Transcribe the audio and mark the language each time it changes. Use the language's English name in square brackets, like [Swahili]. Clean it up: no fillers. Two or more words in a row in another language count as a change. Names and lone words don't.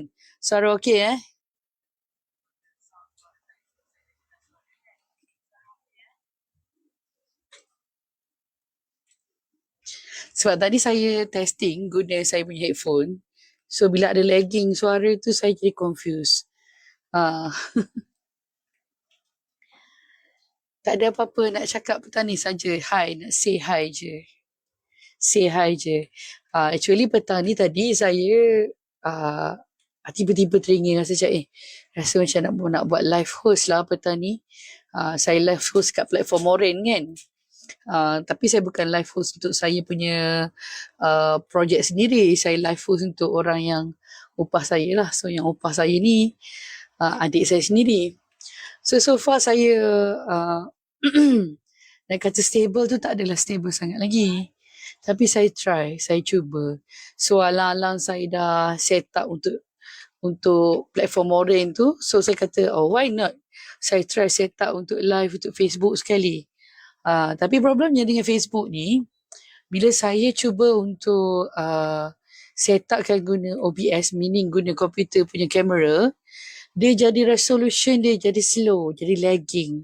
[Malay] Suara okey Sebab tadi saya testing guna saya punya headphone. So bila ada lagging suara tu saya jadi confused. Tak ada apa-apa nak cakap petang ni saja. Hi, nak [English] say hi [Malay] je. [English] Say hi [Malay] je. Actually petang ni tadi saya tiba-tiba teringin rasa macam rasa macam nak buat [English] live host [Malay] lah petang ni. Saya [English] live host [Malay] kat platform Oren kan. Tapi saya bukan live host untuk saya punya projek sendiri. Saya [English] live host [Malay] untuk orang yang upah saya lah. So yang upah saya ni adik saya sendiri. [English] So far [Malay] saya nak kata stable tu tak adalah stable sangat lagi. Tapi saya try, saya cuba. So alang-alang saya dah [English] set up [Malay] untuk platform Oren tu. So saya kata, [English] why not? [Malay] Saya try [English] set up [Malay] untuk live untuk Facebook sekali. Tapi problemnya dengan Facebook ni, bila saya cuba untuk [English] set upkan [Malay] guna OBS, meaning guna komputer punya kamera, dia jadi resolution dia jadi slow, jadi lagging.